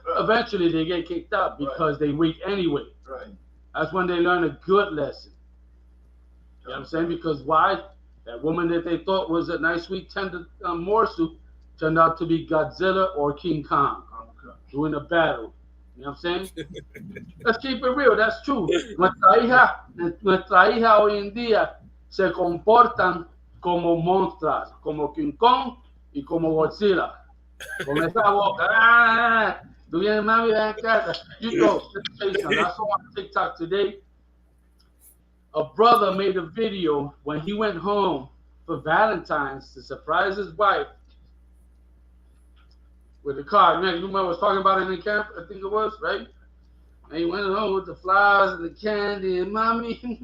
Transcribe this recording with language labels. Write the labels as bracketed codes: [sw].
[en] Eventually they get kicked out because they weak anyway. Right. That's when they learn a good lesson. You know what I'm saying? Because why? That woman that they thought was a nice, sweet, tender morsel turned out to be Godzilla or King Kong doing a battle. You know what I'm saying? Let's keep it real. That's true. [es] Nuestra hija hoy en día se comportan como monstruos, como King Kong y como Godzilla. Con esa boca. [en] Do you remember that? You know, let me tell you something. I saw on TikTok today. A brother made a video when he went home for Valentine's to surprise his wife with a card. Man, you remember I was talking about it in camp? I think it was, right? And he went home with the flowers and the candy and mommy.